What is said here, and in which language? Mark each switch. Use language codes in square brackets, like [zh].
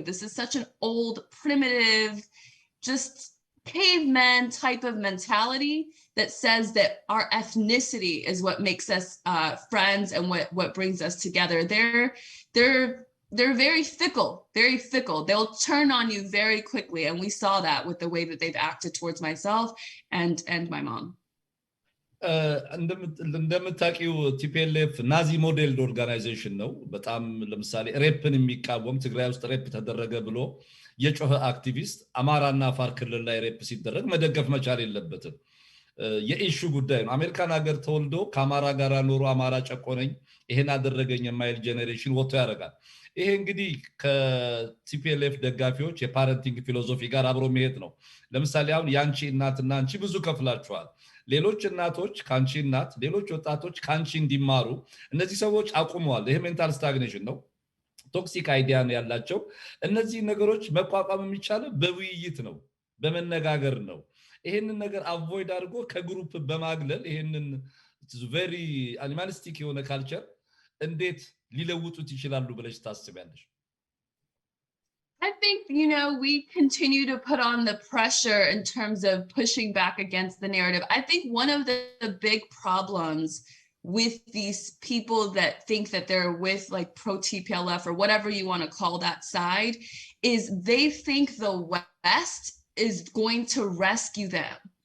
[en] This is such an old, primitive, just caveman type of mentality that says that our ethnicity is what makes us friends and what brings us together. They're very fickle. They'll turn on you very quickly. And we saw that with the way that they've acted towards myself and my mom. [am] እንደምታውቂው ቲፒኤልኤፍ ናዚ ሞዴልድ ኦርጋናይዜሽን ነው በጣም ለምሳሌ ሬፕን የሚቃወም ትግራይ ውስጥ ሬፕ ተደረገ ብሎ የጮኸ አክቲቪስት አማራና አፋር ክልል ላይ ሬፕ ሲደረግ መደገፍ መቻል የለበትም የኢሹ ጉዳይ ነው አሜሪካን ሀገር ተወልዶ ከአማራ ጋር ኖሮ አማራ ጨቆነኝ ይሄን አደረገኝ የማይል ጄኔሬሽን ወጥቶ ያረጋል ይሄ እንግዲህ ከቲፒኤልኤፍ ደጋፊዎች የፓረንቲንግ ፊሎሶፊ ጋር አብሮ መሄድ ነው ለምሳሌ አሁን ያንቺ እናትና አንቺ ብዙ ከፍላችኋል ሌሎች እናቶች ካንቺ እናት ሌሎች ወጣቶች ካንቺ እንዲማሩ እነዚህ ሰዎች አቁመዋል ይሄ ሜንታል ስታግኔሽን ነው ቶክሲክ አይዲያ ነው ያላቸው እነዚህ ነገሮች መቋቋም የሚቻለው በውይይት ነው በመነጋገር ነው ይሄንን ነገር አቮይድ አድርጎ ከግሩፕ በማግለል ይሄንን [en] very animalistic [am] የሆነ ካልቸር እንዴት ሊለውጡት ይችላሉ ብለሽ ታስቢያለሽ [en] I think, we continue to put on the pressure in terms of pushing back against the narrative. I think one of the big problems with these people that think that they're with like pro-TPLF or whatever you want to call that side is they think the West is going to rescue them.